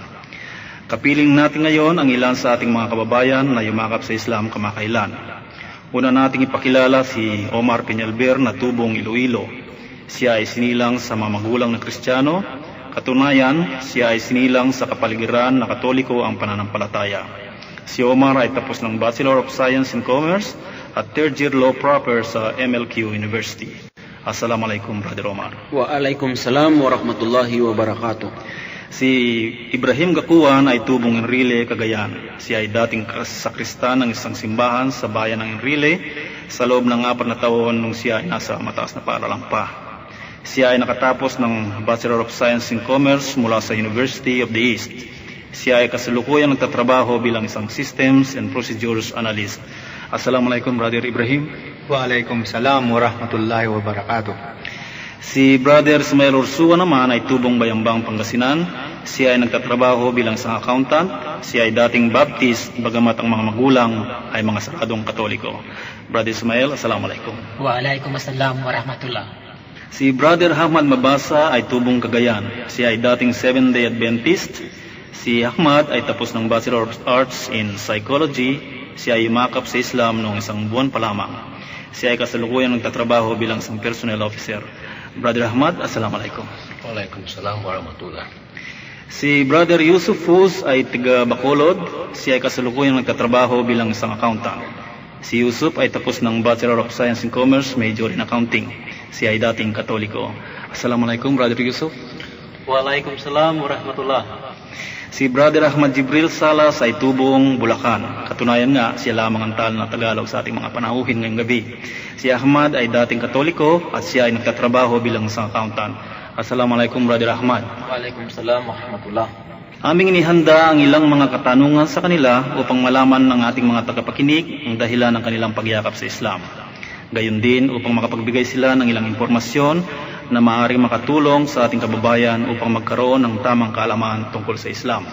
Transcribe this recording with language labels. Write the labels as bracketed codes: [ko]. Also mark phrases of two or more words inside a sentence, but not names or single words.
[tl] Kapiling natin ngayon ang ilan sa ating mga kababayan na yumakap sa Islam kamakailan. Una nating ipakilala si Omar Peñalver na tubong Iloilo. Siya ay sinilang sa mga magulang na Kristiyano. Katunayan, siya ay sinilang sa kapaligiran na Katoliko ang pananampalataya. Si Omar ay tapos ng [en] Bachelor of Science in Commerce [tl] at [en] third year law proper [tl] sa MLQ University. Assalamualaikum, Brother Omar. [ar] وعليكم السلام ورحمة الله وبركاته. [tl] Si Ibrahim Gakuan ay tubong Enrile, Cagayan. Siya ay dating sakristan ng isang simbahan sa bayan ng Enrile sa loob ng 4 na taon nung siya ay nasa mataas na paaralan pa. Siya ay nakatapos ng [en] Bachelor of Science in Commerce [tl] mula sa University of the East. Siya ay kasalukuyang nagtatrabaho bilang isang [en] Systems and Procedures Analyst. [tl] Assalamualaikum, Brother Ibrahim. [ar] وعليكم السلام ورحمة الله وبركاته. [tl] Si Brother Ismael Ursua naman ay tubong Bayambang, Pangasinan. Siya ay nagtatrabaho bilang isang accountant. Siya ay dating Baptist, bagamat ang mga magulang ay mga saradong Katoliko. Brother Ismael, Assalamualaikum. [ar] وعليكم السلام ورحمة الله. [tl] Si Brother Ahmad Mabasa ay tubong Cagayan. Siya ay dating Seventh-day Adventist. Si Ahmad ay tapos ng [en] Bachelor of Arts in Psychology. [tl] Siya ay yumakap sa Islam noong 1 buwan pa lamang. Siya ay kasalukuyang nagtatrabaho bilang isang [en] personnel officer. [tl] Brother Ahmad, Assalamualaikum. [ar] وعليكم السلام ورحمة الله. [tl] Si Brother Yusuf Fuz ay tiga Bacolod. Siya ay kasalukuyang nagtatrabaho bilang isang accountant. Si Yusuf ay tapos ng [en] Bachelor of Science in Commerce, major in Accounting. [tl] Siya ay dating Katoliko. Assalamualaikum, Brother Yusuf. [ar] وعليكم السلام ورحمة الله. [tl] Si Brother Ahmad Jibril Salas ay tubong Bulacan. Katunayan nga, siya lamang ang tal na Tagalog sa ating mga panahuhin ngayong gabi. Si Ahmad ay dating Katoliko at siya ay nagtatrabaho bilang isang accountant. Assalamualaikum Brother Ahmad. [ar] وعليكم السلام ورحمة الله. [tl] Aming inihanda ang ilang mga katanungan sa kanila upang malaman ng ating mga tagapakinig ang dahilan ng kanilang pagyakap sa Islam. Gayon din upang makapagbigay sila ng ilang impormasyon na maaaring makatulong sa ating kababayan upang magkaroon ng tamang kaalaman tungkol sa Islam.